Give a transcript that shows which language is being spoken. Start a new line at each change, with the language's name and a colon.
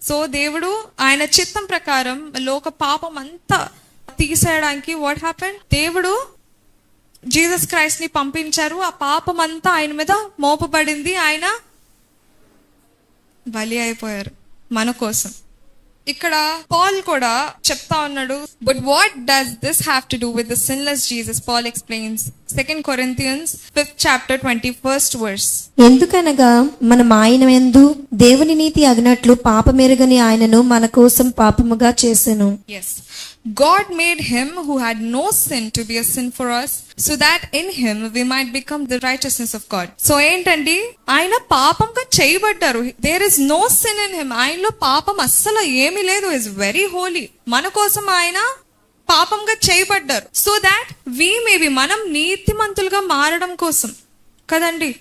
Telugu: So దేవుడు ఆయన చిత్తం ప్రకారం లోక పాపం అంతా తీసేయడానికి
English: what happen,
Telugu: దేవుడు జీసస్ క్రైస్ట్ ని పంపించారు. ఆ పాపం అంతా ఆయన మీద మోపబడింది, ఆయన బలి అయిపోయారు మన కోసం. ఇక్కడ పాల్ కూడా చెప్తా ఉన్నాడు,
English: But what does this have to do with the sinless Jesus? Paul explains 2 Corinthians 5th chapter 21st verse.
Telugu: ఎందుకనగా మనం ఆయన యందు దేవుని నీతి అగినట్లు పాపమెరుగని ఆయనను మన కోసం పాపముగా చేసెను.
English: Yes, God made him who had no sin to be a sin for us, so that in him we might become the righteousness of God.
Telugu: So ఏంటండి, ఆయన పాపంగా చేయబడ్డారు.
English: There is no sin in him.
Telugu: ఆయనలో పాపం అస్సలు ఏమీ లేదు.
English: is very holy.
Telugu: మన కోసం ఆయన పాపంగా చేయబడ్డారు.
English: so that we may be,
Telugu: మనం నీతిమంతులుగా మారడం కోసం కదండి.